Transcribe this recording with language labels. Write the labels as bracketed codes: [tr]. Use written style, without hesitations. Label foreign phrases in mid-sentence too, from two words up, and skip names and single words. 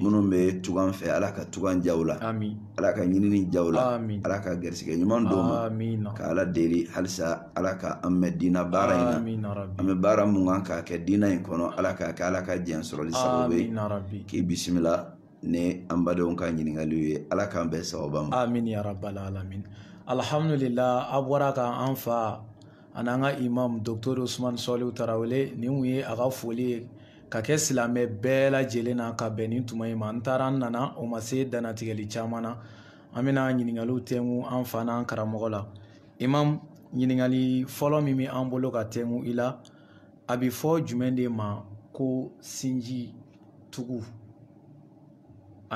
[bm] Minnu bɛ tugan fɛ ala ka tugan jaw la, ala ka ɲinini jaw la, ala ka gɛrisigɛ ɲuman d'o ma, ka ala deli halisa ala ka an mɛn diina baara in na. An bɛ baara mun kan k'a kɛ diina in kɔnɔ ala k'a kɛ ala ka diɲɛ sɔrɔli sababu ye. K'i bisimila ni an badenw ka ɲininkaliw ye, ala k'an bɛɛ sababa ma. [ar] آمين يا رب العالمين. [bm] Alhamdulillah, a bɔra kan an fa an'an ka imam Dr Usmane Salihu Tarawele, nin kun ye a ka foli ye ka kɛ silamɛ bɛɛ lajɛlen na ka bɛn nin tuma in ma. N taara n nana o ma se danatigɛli caman na. An bɛna ɲininkaliw tɛngu an fa n'an karamɔgɔ la. Imam, ɲininkali fɔlɔ min bɛ an bolo ka tɛngu i la, a bɛ fɔ jumɛn de ma ko sinji tugu ani sinji tigɛ?